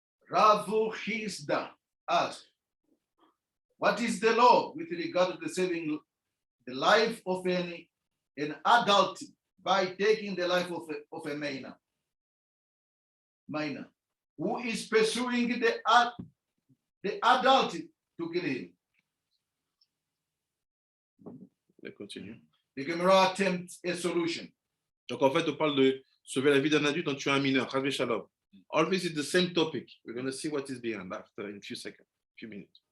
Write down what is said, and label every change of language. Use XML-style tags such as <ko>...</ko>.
<en>Ravu Hizda asked, what is the law with regard to saving the life of an adult by taking the life of a minor who is pursuing the adult to kill him? Let's continue. The Gemara attempts a solution.</en> <fr>Donc en fait, on parle de sauver la vie d'un adulte en tuant un mineur.</fr> <en>All this is the same topic. We're going to see what is behind after in a few seconds, few minutes.</en>